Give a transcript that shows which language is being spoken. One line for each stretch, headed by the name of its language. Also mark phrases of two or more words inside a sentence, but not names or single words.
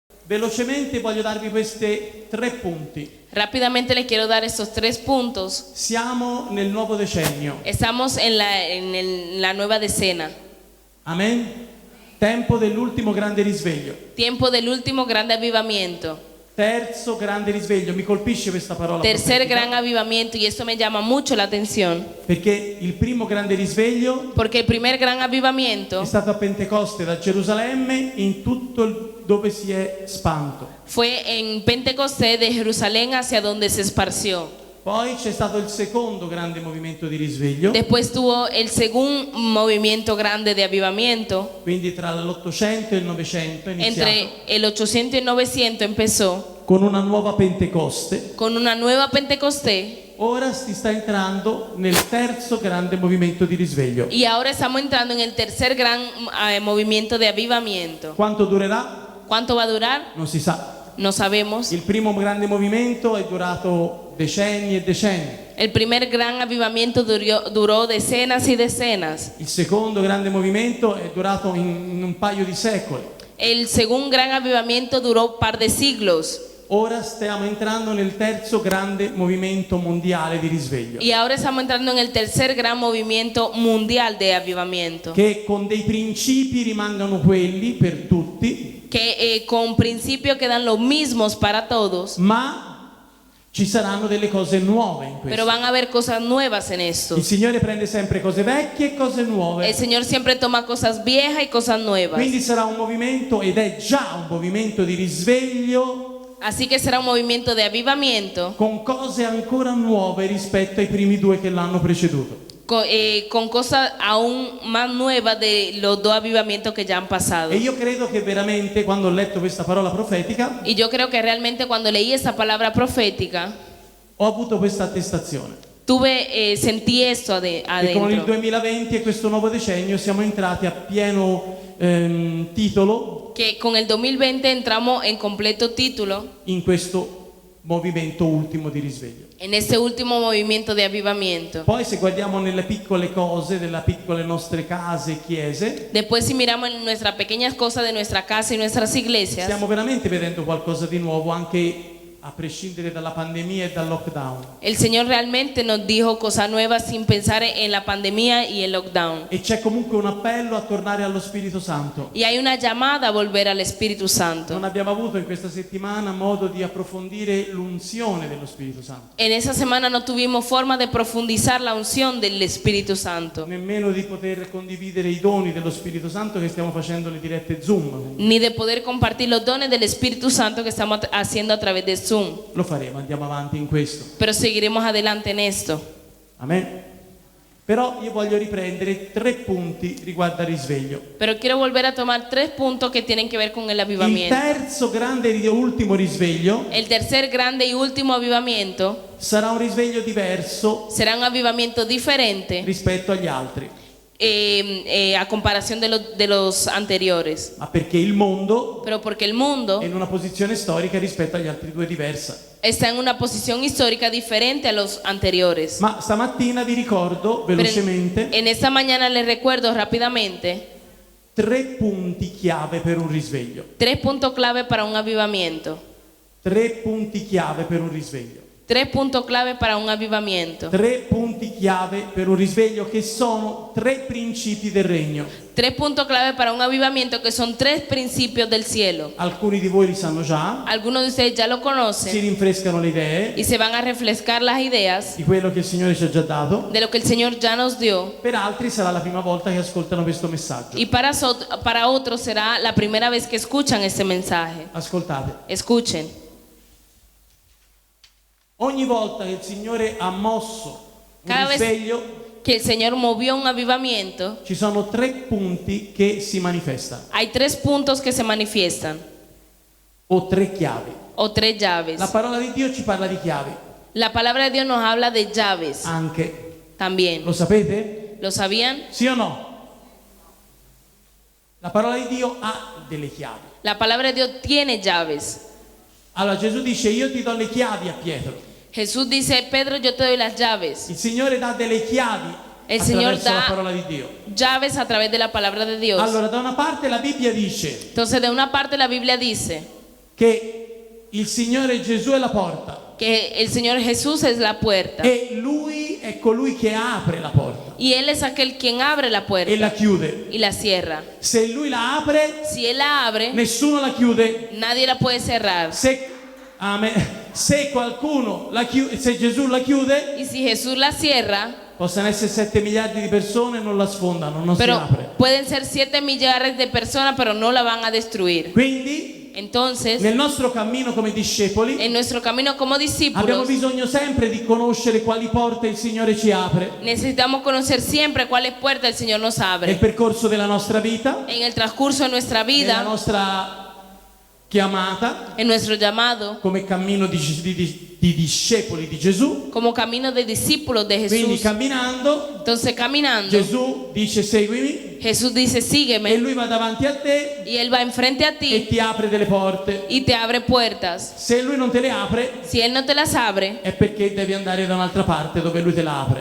Italian: Velocemente voglio darvi questi 3 punti.
Spanish: Rápidamente les quiero dar estos 3 puntos.
Italian: Siamo nel nuovo decennio.
Spanish: Estamos en la nueva decena.
Italian: Amen. Tempo dell'ultimo grande risveglio.
Spanish: Tiempo del último grande avivamiento.
Italian: Terzo grande risveglio, mi colpisce questa parola.
Spanish: Tercer
Italian: profetica,
Spanish: gran avivamiento, y esto me llama mucho la atención.
Italian: perché il primo grande risveglio
Spanish: Porque el primer gran avivamiento
Italian: è stato a Pentecoste da Gerusalemme in tutto dove si è spanto.
Spanish: fue en Pentecostés de Jerusalén hacia donde se esparció.
Italian: Poi c'è stato il secondo grande movimento di risveglio,
Spanish: Después tuvo el segundo movimiento grande de avivamiento.
Italian: quindi tra l'800 e il 900 è iniziato
Spanish: Entre el 800 y el 900 empezó
Italian: con una nuova Pentecoste.
Spanish: con una nueva Pentecostés,
Italian: Ora si sta entrando nel terzo grande movimento di risveglio.
Spanish: y ahora estamos entrando en el tercer gran movimiento de avivamiento.
Italian: Quanto durerà?
Spanish: ¿Cuánto va a durar?
Italian: Non si sa.
Spanish: No sabemos.
Italian: Il primo grande movimento è durato decenni e decenni.
Spanish: El primer gran avivamiento duró decenas y decenas.
Italian: Il secondo grande movimento è durato in un paio di secoli.
Spanish: El segundo gran avivamiento duró un par de siglos.
Italian: Ora stiamo entrando nel terzo grande movimento mondiale di risveglio,
Spanish: Y ahora estamos entrando en el tercer gran movimiento mundial de avivamiento.
Italian: che con dei principi rimangono quelli per tutti,
Spanish: Que con principios quedan los mismos para todos,
Italian: ma ci saranno delle cose nuove in
Spanish: pero
Italian: questo.
Spanish: van a haber cosas nuevas en esto.
Italian: Il Signore prende sempre cose vecchie e cose
Spanish: El
Italian: nuove.
Spanish: Señor siempre toma cosas viejas y cosas nuevas.
Italian: Quindi sarà un movimento, ed è già un movimento di risveglio,
Spanish: Así que será un movimiento de avivamiento
Italian: con cose ancora nuove rispetto ai primi 2 che l'hanno preceduto.
Spanish: con cosas aún más nuevas de los 2 avivamientos que ya han pasado.
Italian: E io credo che veramente, quando ho letto questa parola profetica,
Spanish: Y yo creo que realmente cuando leí esa palabra profética,
Italian: ho avuto questa attestazione.
Spanish: sentí esto
Italian: E con il
Spanish: adentro.
Italian: 2020 e questo nuovo decennio siamo entrati a pieno titolo
Spanish: Que con el 2020 entramos en completo título
Italian: in questo movimento ultimo di risveglio.
Spanish: en este último movimiento de avivamiento.
Italian: Poi se guardiamo nelle piccole cose, nelle piccole nostre case e chiese,
Spanish: Después, si miramos en nuestras pequeñas cosas de nuestra casa y nuestras iglesias,
Italian: stiamo veramente vedendo qualcosa di nuovo, anche a prescindere dalla pandemia e dal lockdown.
Spanish: el Señor realmente nos dijo cosas nuevas sin pensar en la pandemia y el lockdown.
Italian: E c'è comunque un appello a tornare allo Spirito Santo.
Spanish: Y hay una llamada a volver al Espíritu Santo.
Italian: Non abbiamo avuto in questa settimana modo di approfondire l'unzione dello Spirito Santo,
Spanish: En esa semana no tuvimos forma de profundizar la unción del Espíritu Santo,
Italian: nemmeno di poter condividere i doni dello Spirito Santo che stiamo facendo le dirette Zoom.
Spanish: ni de poder compartir los dones del Espíritu Santo que estamos haciendo a través de Zoom.
Italian: Lo faremo, andiamo avanti in questo.
Spanish: Pero seguiremos adelante en esto.
Italian: Amen. Però io voglio riprendere 3 punti riguardo al risveglio.
Spanish: Pero quiero volver a tomar 3 puntos que tienen que ver con el
Italian: Il
Spanish: avivamiento.
Italian: terzo grande e ultimo risveglio
Spanish: El tercer grande y último avivamiento
Italian: sarà un risveglio diverso
Spanish: será un avivamiento diferente
Italian: rispetto agli altri,
Spanish: a comparación de los anteriores.
Italian: ma perché il mondo
Spanish: Pero porque el mundo
Italian: è in una posizione storica rispetto agli altri 2 diversa.
Spanish: está en una posición histórica diferente a los anteriores.
Italian: Ma stamattina vi ricordo
Spanish: Pero
Italian: velocemente
Spanish: en esta mañana les recuerdo rápidamente
Italian: 3 punti chiave per un risveglio.
Spanish: 3 puntos clave para un avivamiento.
Italian: 3 punti chiave per un risveglio.
Spanish: 3 puntos clave para un avivamiento.
Italian: 3 punti chiave per un risveglio che sono 3 principi del regno.
Spanish: 3 puntos clave para un avivamiento que son 3 principios del cielo.
Italian: Alcuni di voi li sanno già,
Spanish: Algunos de ustedes ya lo
Italian: si
Spanish: conocen
Italian: rinfrescano le idee
Spanish: y se van a refrescar las ideas
Italian: di quello che il Signore ci ha già dato.
Spanish: de lo que el Señor ya nos dio.
Italian: Per altri sarà la prima volta che ascoltano questo messaggio.
Spanish: Y para otros será la primera vez que escuchan este mensaje.
Italian: Ascoltate,
Spanish: Escuchen.
Italian: ogni volta che il Signore ha mosso un
Spanish: Cada vez
Italian: risveglio,
Spanish: que el Señor movió un avivamiento,
Italian: ci sono 3 punti che si manifestano,
Spanish: hay 3 puntos que se manifiestan
Italian: o 3 chiavi.
Spanish: o 3 llaves.
Italian: La parola di Dio ci parla di chiavi,
Spanish: La palabra de Dios nos habla de llaves
Italian: anche.
Spanish: también.
Italian: Lo sapete?
Spanish: ¿Lo sabían?
Italian: Sì o no? La parola di Dio ha delle chiavi.
Spanish: La palabra de Dios tiene llaves.
Italian: Allora Gesù dice: io ti do le chiavi a Pietro.
Spanish: Jesús dice: Pedro, yo te doy las llaves.
Italian: Il Signore dà delle chiavi
Spanish: El Señor
Italian: attraverso la
Spanish: da
Italian: parola di Dio.
Spanish: llaves a través de la palabra de Dios.
Italian: Allora da una parte la Bibbia dice
Spanish: Entonces, de una parte la Biblia dice
Italian: che il Signore Gesù è la porta
Spanish: que el Señor Jesús es la puerta
Italian: e Lui è colui che apre la porta
Spanish: y Él es aquel quien abre la
Italian: e
Spanish: puerta
Italian: la chiude.
Spanish: y la cierra.
Italian: Se Lui la apre,
Spanish: Si Él la abre,
Italian: nessuno la chiude.
Spanish: nadie la puede cerrar.
Italian: Amen. Se qualcuno se Gesù la chiude,
Spanish: Y si Jesús la cierra,
Italian: possono essere 7 miliardi di persone, non la sfondano, non si
Spanish: pero
Italian: apre.
Spanish: pueden ser 7 millones de personas, pero no la van a destruir.
Italian: Quindi,
Spanish: Entonces,
Italian: nel nostro cammino come discepoli,
Spanish: en nuestro camino como
Italian: abbiamo
Spanish: discípulos,
Italian: bisogno sempre di conoscere quali porte il Signore ci apre
Spanish: necesitamos conocer siempre cuáles puertas el Señor nos
Italian: nel
Spanish: abre.
Italian: percorso della nostra vita,
Spanish: En el transcurso de nuestra
Italian: nella
Spanish: vida,
Italian: nostra chiamata
Spanish: en nuestro llamado,
Italian: come cammino di discepoli di Gesù.
Spanish: como camino de discípulos de
Italian: Quindi
Spanish: Jesús.
Italian: camminando,
Spanish: Entonces, caminando,
Italian: Gesù dice seguimi
Spanish: Jesús dice,
Italian: e
Spanish: sígueme,
Italian: Lui va davanti a te
Spanish: y Él va enfrente a
Italian: e ti ti apre delle porte.
Spanish: y te abre puertas.
Italian: Se Lui non te le apre
Spanish: Si Él no te las abre,
Italian: è perché devi andare da un'altra parte dove Lui te la apre.